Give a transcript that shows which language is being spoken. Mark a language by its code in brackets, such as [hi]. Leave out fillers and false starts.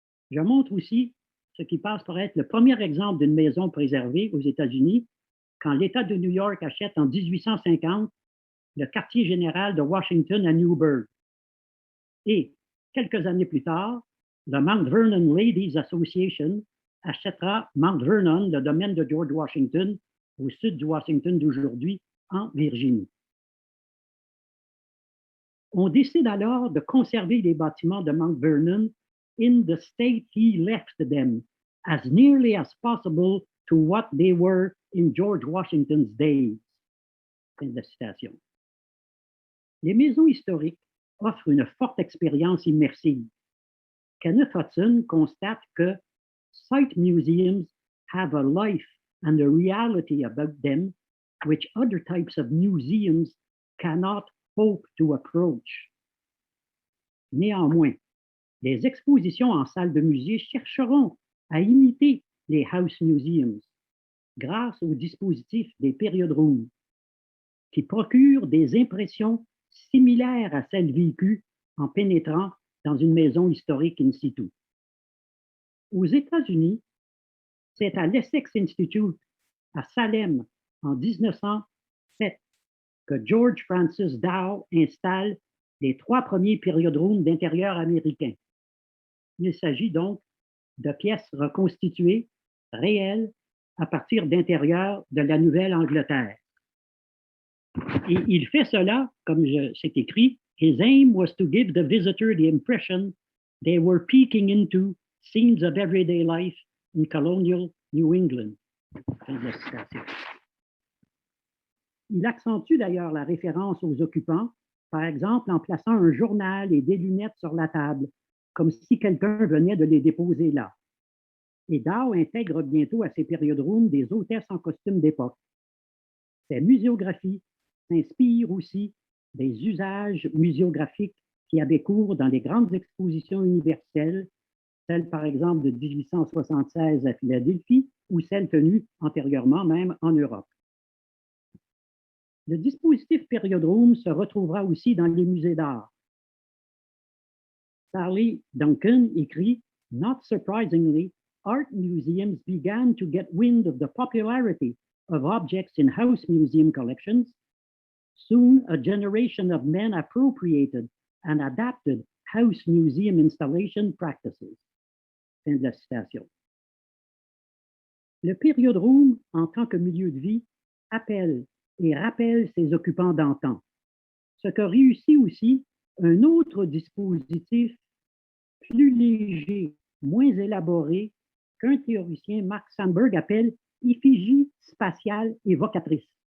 [fr] Je montre aussi ce qui passe pour être le premier exemple d'une maison préservée aux États-Unis quand l'État de New York achète en 1850 le quartier général de Washington à Newburgh. Et quelques années plus tard, le Mount Vernon Ladies Association achètera Mount Vernon, le domaine de George Washington, au sud du Washington d'aujourd'hui, en Virginie. On décide alors de conserver les bâtiments de Mount Vernon [en] in the state he left them, as nearly as possible to what they were in George Washington's days. [fr] Fin de la citation. Les maisons historiques offrent une forte expérience immersive. [en] Kenneth Hudson [fr] constate que [en] site museums have a life and a reality about them which other types of museums cannot hope to approach. [fr] Néanmoins, les expositions en salle de musée chercheront à imiter les house museums grâce au dispositif des period rooms qui procurent des impressions similaires à celles vécues en pénétrant dans une maison historique in situ. Aux États-Unis, c'est à l'Essex Institute à Salem en 1907 que George Francis Dow installe les 3 premiers period rooms d'intérieur américains. Il s'agit donc de pièces reconstituées, réelles, à partir d'intérieur de la Nouvelle-Angleterre. Et il fait cela, comme c'est écrit, [en] his aim was to give the visitor the impression they were peeking into scenes of everyday life in colonial New England. [fr] Fin de la citation. Il accentue d'ailleurs la référence aux occupants, par exemple en plaçant un journal et des lunettes sur la table, comme si quelqu'un venait de les déposer là. Et Dow intègre bientôt à ses period rooms des hôtesses en costume d'époque. Ces muséographies s'inspirent aussi des usages muséographiques qui avaient cours dans les grandes expositions universelles, celles par exemple de 1876 à Philadelphie ou celles tenues antérieurement même en Europe. Le dispositif period room se retrouvera aussi dans les musées d'art. [en] Sally Duncan [fr] écrit [en] « Not surprisingly, art museums began to get wind of the popularity of objects in house museum collections. Soon, a generation of men appropriated and adapted house museum installation practices. » [fr] Fin de la citation. Le period room, en tant que milieu de vie, appelle et rappelle ses occupants d'antan, ce que réussit aussi un autre dispositif plus léger, moins élaboré, qu'un théoricien, Mark Sandberg, appelle effigie spatiale évocatrice.